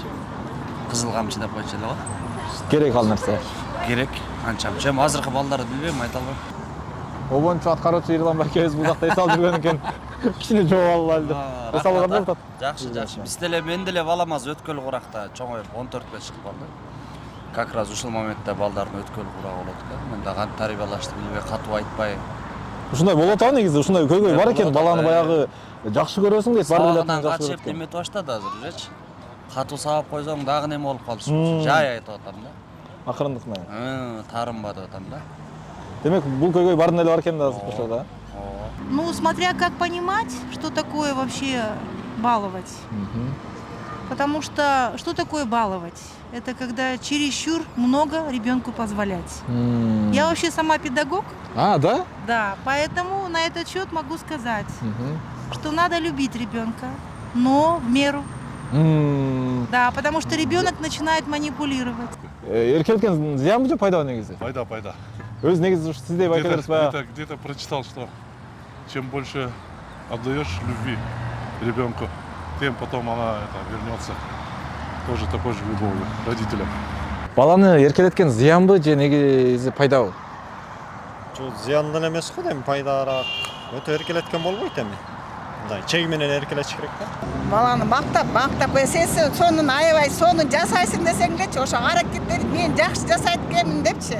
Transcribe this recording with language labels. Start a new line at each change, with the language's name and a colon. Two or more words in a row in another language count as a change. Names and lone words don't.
Kyrgyz: Кызыл камчы деп койчу эле го. Керек ал нерсе. Керек. Анча-мынча азыркы балдарды билбейм, айта албайм. Обончу аткаруучу Ирлан Байкебиз бул жакта эс алып жүргөн экен. Кичине жооп алалы деп. Эс алган болуп атат. Жакшы. Биз деле мен деле балам аз өткөл куракта чоңоюп 14-кө чыгып калды.
Russian: Как раз
Kyrgyz: ушул моментте балдардын өткөл курак болот экен. Мен да кантип тарбиялашты билбей, катуу айтпай. Ушундай болот атабы негизи, ушундай көйгөй бар экен, баланы баягы жакшы көрөсүң дейт, баары эле жакшы көрөт. Качып неметип баштады азыр ужечи. Катуу сабап койсоң дагы неме болуп калды. Жай айтып атам да. Акырындык менен. Тарынба деп атам да. Демек, бул көйгөй баарын эле бар экен да азыр ошо да.
Russian: Ну, смотря как понимать, что такое вообще баловать. Потому что такое баловать? Это когда чересчур много ребенку позволять. Я вообще сама педагог. А, да? Да, поэтому на этот счет могу сказать, что надо любить ребенка, но в меру. Да, потому что ребенок начинает манипулировать.
Kyrgyz: Эркелеткен зыянбы же пайдабы негизи? Пайда. Өз негизи сиздей байкелерибиз баягы.
Russian: Где-то прочитал, что чем больше отдаешь любви ребенку, тем потом она вернется тоже такой же любовью родителям.
Kyrgyz: Баланы эркелеткен зыянбы же негизи пайдабы? Жок, зыяндын эмес го дейм, пайдараак. Өтө эркелеткен болбойт эми. Мындай чеги менен эркелетиш керек да. Баланы мактап сен сонун аябай сонун жасайсың десеңчи, ошо аракеттери мен жакшы жасайт экенмин депчи.